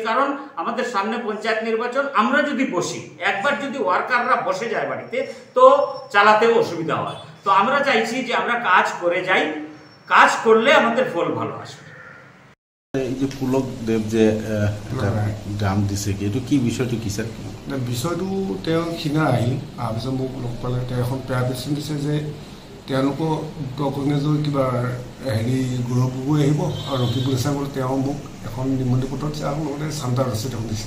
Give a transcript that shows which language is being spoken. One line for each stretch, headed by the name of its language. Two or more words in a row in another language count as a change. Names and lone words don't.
Bangla: কারণ আমাদের সামনে পঞ্চায়েত নির্বাচন, আমরা যদি বসি, একবার যদি ওয়ার্কাররা বসে যায় বাড়িতে, তো চালাতেও অসুবিধা হয়। তো আমরা চাইছি যে আমরা কাজ করে যাই, কাজ করলে আমাদের ফল ভালো আসবে।
Assamese: এই যে পুলক দেব যে গ্রাম দিছে, এইটো কি বিষয়টো কি স্যার? বিষয়টো তেওঁ সিদিনা আহিল, অহাৰ পিছত মোক লগ পালে। তেওঁ এখন প্ৰেজেণ্টেশ্যন দিছে যে তেওঁলোকৰ কংগ্ৰেছৰ কিবা হেৰি গৌৰৱ গগৈ আহিব আৰু ৰকিবুল ইছলাম বোলে, তেওঁ মোক এখন নিমন্ত্ৰণ পত্ৰ দিছে আৰু লগতে চাণ্ডা ৰচিদ এখন দিছিলে।